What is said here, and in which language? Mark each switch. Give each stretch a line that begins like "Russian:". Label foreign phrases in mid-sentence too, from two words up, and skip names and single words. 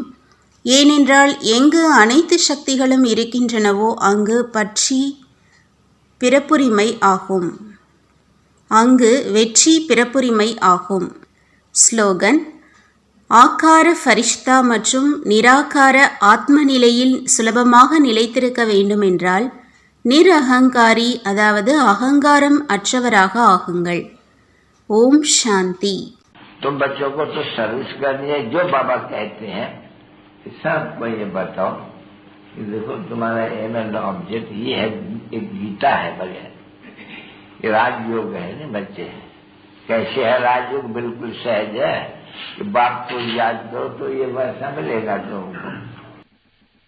Tamil: ஏனென்றால் எங்கு அனைத்து சக்திகளும் இருக்கின்றனவோ அங்கு பற்றி பிறப்புரிமை ஆகும், அங்கு வெற்றி பிறப்புரிமை ஆகும். ஸ்லோகன்: ஆக்கார ஃபரிஷ்தா மற்றும் நிராகார ஆத்ம நிலையில் சுலபமாக நிலைத்திருக்க வேண்டுமென்றால் நிரஹங்காரி, அதாவது அகங்காரம் அற்றவராக ஆகுங்கள். ஓம் சாந்தி.
Hindi: तुम बच्चों को तो सर्विस करनी है, जो बाबा कहते हैं सबको ये बताओ कि देखो तुम्हारा
English: aim and object
Hindi: ये है, एक गीता है बगैर, ये राजयोग है ना बच्चे। कैसे है राजयोग? बिल्कुल सहज है कि बाप को याद करो तो ये वैसा मिलेगा तुमको।